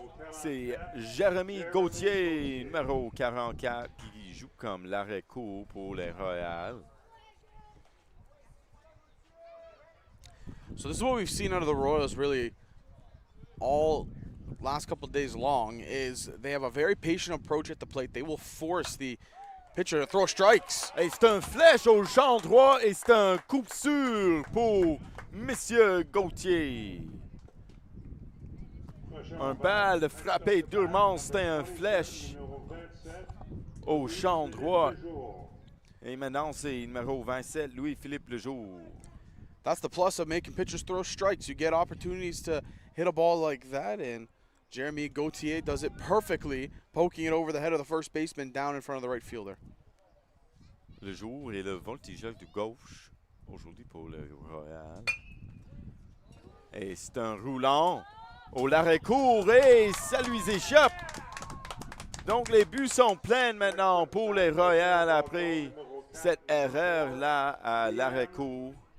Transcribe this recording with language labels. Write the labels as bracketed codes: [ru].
[fr] c'est Jérémy Gauthier, numéro 44, qui joue comme l'arrêt-court pour les Royals. [en] So this is what we've seen out of the Royals really all last couple of days long, is they have a very patient approach at the plate. They will force the pitcher to throw strikes. [fr] Et c'est un flèche au champ droit et c'est un coup sûr pour Monsieur Gauthier. Un balle frappé durement, c'était un flèche au champ droit. Et maintenant, c'est numéro 27, Louis-Philippe Lejour. [en] That's the plus of making pitchers throw strikes. You get opportunities to hit a ball like that, and Jeremy Gauthier does it perfectly, poking it over the head of the first baseman down in front of the right fielder. [fr] Lejour est le voltigeur de gauche aujourd'hui pour le Royal. Et c'est un roulant au l'arrêt-court et ça lui échappe. Donc les buts sont pleins maintenant pour les Royals après cette erreur-là à l'arrêt-court.